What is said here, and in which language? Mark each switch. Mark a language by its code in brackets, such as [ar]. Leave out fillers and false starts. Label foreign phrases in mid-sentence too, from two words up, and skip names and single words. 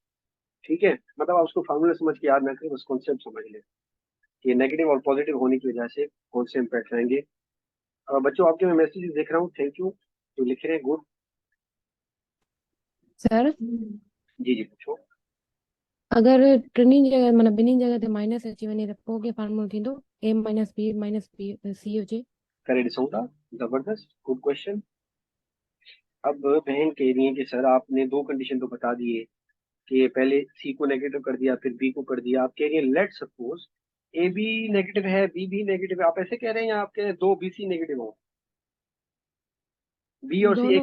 [ur] ٹھیک ہے، مطلب آپ اس کو فارمولا سمجھ کے یاد نہ کریں، بس کانسیپٹ سمجھ لیں کہ نیگیٹو اور پازیٹو ہونے کی وجہ سے کون سے امپیکٹ آئیں گے. بچوں آپ کے میں میسجز دیکھ رہا ہوں, [en] thank you [ur] جو لکھ رہے ہیں، گڈ. सर جی جی پوچھو. [sd] अगर टिनी जगह मतलब ॿिन्ही जगह ते माइनस अची वञे त पोइ कीअं फॉर्मूलो थींदो a माइनस बी सी हुजे। करे ॾिसूं था, जबरदस्त, [en] good question. [ur] اب بہن کہہ رہی ہے کہ سر آپ نے دو کنڈیشن تو بتا دیے کہ پہلے سی کو نیگیٹو کر دیا پھر بی کو کر دیا. آپ کہہ رہی ہے [en] let suppose [ur] اے بی نیگیٹو ہے بی بھی نیگیٹو ہے، آپ ایسے کہہ رہے ہیں یا آپ کہہ رہے ہیں دو بی سی نیگیٹو ہو، بی اور سی